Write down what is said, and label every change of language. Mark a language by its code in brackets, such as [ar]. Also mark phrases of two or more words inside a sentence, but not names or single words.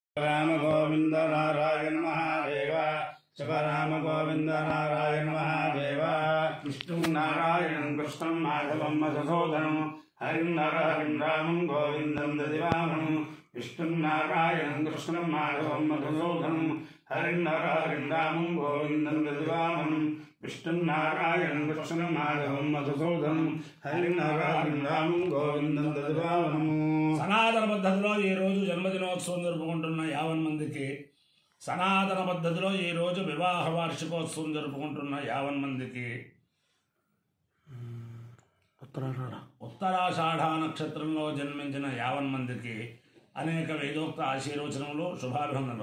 [sa] राम गोविंद नारायण महादेव शिव राम गोविंद नारायण महादेव विष्णु नारायण कृष्णं माधवं मधुसूदनं हरिं नारायण रामं गोविंदं ददिवामनं विष्णु नारायण कृष्णं माधवं मधुसूदनं हरिं नारायण रामं गोविंदं ददिवामनं विष्णु नारायण कृष्णं माधवं मधुसूदनं हरिं नारायण रामं गोविंदं ददिवामनं। [te] సనాతన పద్ధతిలో ఈ రోజు జన్మదినోత్సవం జరుపుకుంటున్న 50 మందికి, సనాతన పద్ధతిలో ఈ రోజు వివాహ వార్షికోత్సవం జరుపుకుంటున్న 50 మందికి, ఉత్తరాషాఢ నక్షత్రంలో జన్మించిన 50 మందికి అనేక వేదోక్త ఆశీర్వచనములు, శుభాభినందనలు.